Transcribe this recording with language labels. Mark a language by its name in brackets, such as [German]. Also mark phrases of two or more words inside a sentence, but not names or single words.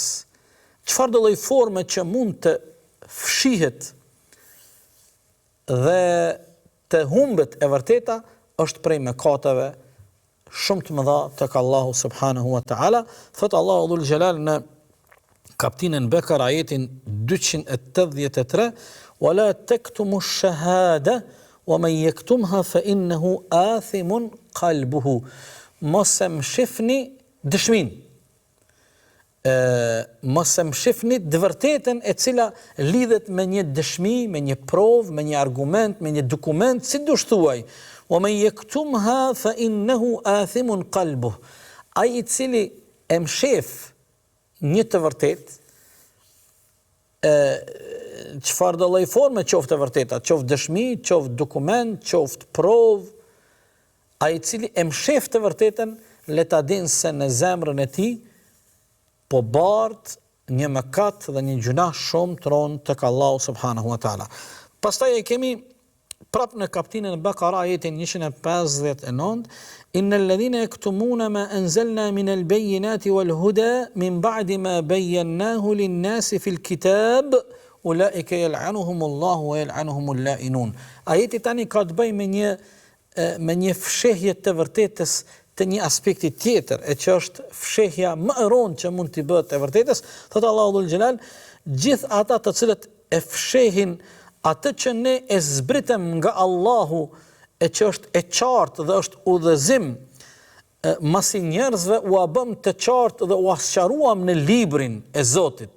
[Albanian] Çfarë do lloj forme që mund të fshihet dhe të humbet e vërteta është prej mëkateve shumë të mëdha tek Allahu [Arabic] سبحانه وتعالى. [Albanian] Thot Allahu [Arabic] ذو الجلال [Albanian] në kapitullin Bekar ajetin 283, [Arabic] ولا تكتموا الشهادة ومن يكتمها فإنه آثم قلبه. [Albanian] Mos e mshifni dëshmin. Mos e mshifni të vërtetën e cila lidhet me një dëshmi, me një provë, me një argument, me një dokument, si dush thuaj. [Arabic] وَمَنْ يَكْتُمْهَا فَإِنَّهُ آثِمٌ قَلْبُهُ. [Albanian] Ai I cili e mshef një të vërtet, çfarë do lloj forme qoftë e vërteta, qoftë dëshmi, qoftë dokument, qoftë provë, ai I cili e mshef të vërtetën, le ta dinë se në zemrën e tij po bart një mëkat dhe një gjuna shumë të rënd tek Allahu [Arabic] سبحانه وتعالى. [Albanian] Pastaj e kemi prap në kapitullin e Bekara ajetin 159, [Arabic] إن الذين يكتمون ما أنزلنا من البينات والهدى من بعد ما بيناه للناس في الكتاب أولئك يلعنهم الله ويلعنهم اللاعنون. [Albanian] Ajeti tani ka të bëjë me një fshehje të vërtetës të një aspekti tjetër, e që është fshehja më e rëndë që mund t'i bëhet e vërtetës. Thot Allahu [Arabic] ذو الجلال, [Albanian] gjithë ata të cilët e fshehin atë që ne e zbritem nga Allahu, e që është e qartë dhe është udhëzim, masi njerëzve u bëm të qartë dhe u asqaruam në librin e Zotit.